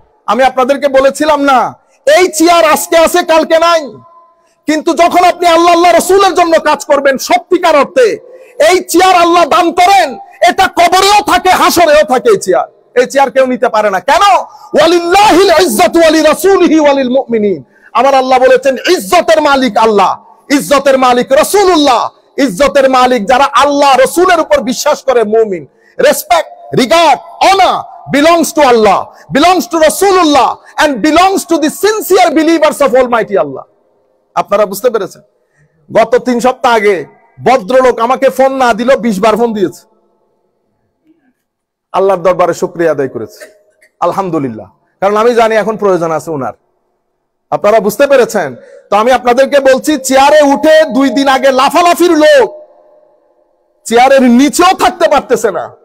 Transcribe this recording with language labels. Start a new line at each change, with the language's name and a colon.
Bangla: আমি আপনাদেরকে বলেছিলাম না, এই চেয়ার আজকে আছে কালকে নাই, কিন্তু যখন আপনি আল্লাহ রাসূলের জন্য কাজ করবেন সত্যিকার অর্থে, এই চেয়ার আল্লাহ দান করেন, এটা কবরেও থাকে হাসরেও থাকে। এই চেয়ার কেউ নিতে পারে না। কেন? ওয়ালিল্লাহিল ইজ্জাতু ওয়ালিরাসূলিহি ওয়ালিল মুমিনিন। আমার আল্লাহ বলেছেন ইজ্জতের মালিক আল্লাহ, ইজ্জতের মালিক রাসূলুল্লাহ, ইজ্জতের মালিক যারা আল্লাহ রাসূলের উপর বিশ্বাস করে মুমিন। Respect
English: regard, honor belongs to Allah, belongs to Rasulullah, and belongs to the sincere believers of Almighty Allah.
Bangla: আপনারা বুঝতে পেরেছেন? গত 3 সপ্তাহ আগে ভদ্রলোক আমাকে ফোন না দিল 20 বার ফোন দিয়েছে। আল্লাহর দরবারে শুকরিয়া আদায় করেছে, আলহামদুলিল্লাহ, কারণ আমি জানি এখন প্রয়োজন আছে ওনার। আপনারা বুঝতে পেরেছেন? তো আমি আপনাদেরকে বলছি, চেয়ারে উঠে 2 দিন আগে লাফালাফির লোক চেয়ারের নিচেও থাকতে পারতেছে না।